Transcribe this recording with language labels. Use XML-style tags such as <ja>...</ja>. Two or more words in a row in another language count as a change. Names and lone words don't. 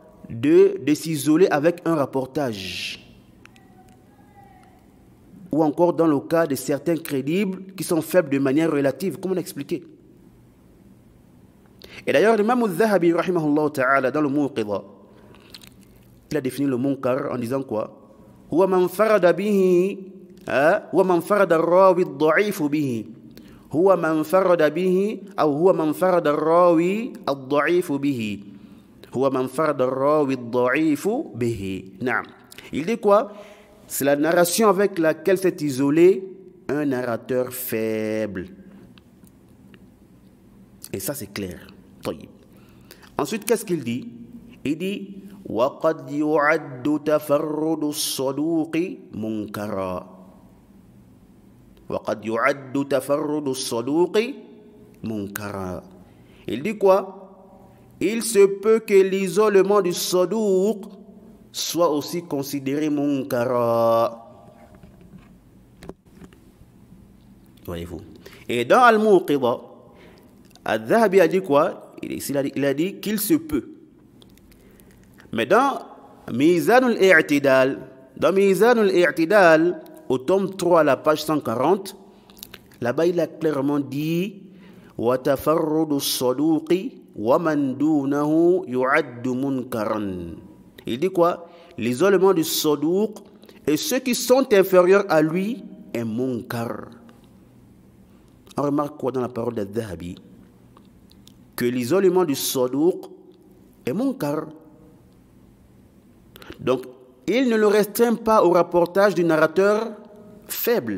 <fr>De s'isoler avec un rapportage. Ou encore dans le cas de certains crédibles qui sont faibles de manière relative, comme on a expliqué. Et d'ailleurs, l'imam al-Zahabi,</fr> <ar>رحمه الله تعالى,</ar> <fr>dans le Muqidha, il a défini le munkar en disant quoi?</fr> <ar>هو من فرد به هو من فرد الراوي الضعيف به. هو من فرد به, ou هو من فرد الراوي الضعيف به. هو من فرد الراوي الضعيف به.</ar> <fr>Naam. Il dit quoi? C'est la narration avec laquelle s'est isolé un narrateur faible. Et ça, c'est clair. Ensuite, qu'est-ce qu'il dit? Il dit</fr> <ar>وَقَدْ يُعَدُّ تَفَرُّدُ الصَّدُوقِ مُنْكَرًا. وَقَدْ يُعَدُّ تَفَرُّدُ الصَّدُوقِ مُنْكَرًا.</ar> <fr>Il dit quoi? Il se peut que l'isolement du saduq soit aussi considéré munkara. Voyez-vous. Et dans Al-Muqidha, Al-Dhahabi a dit quoi? Il a dit qu'il se peut. Mais dans Mizan al-I'tidal, au tome 3, à la page 140, là-bas il a clairement dit</fr> <ar>وتفرد الصدوق ومن دونه يعد منكرا.</ar> <fr>Il dit quoi? L'isolement du saduq et ceux qui sont inférieurs à lui est munkar. On remarque quoi dans la parole d'Al-Dhahabi? Que l'isolement du saduq est munkar. Donc, il ne le restreint pas au rapportage du narrateur faible.</fr>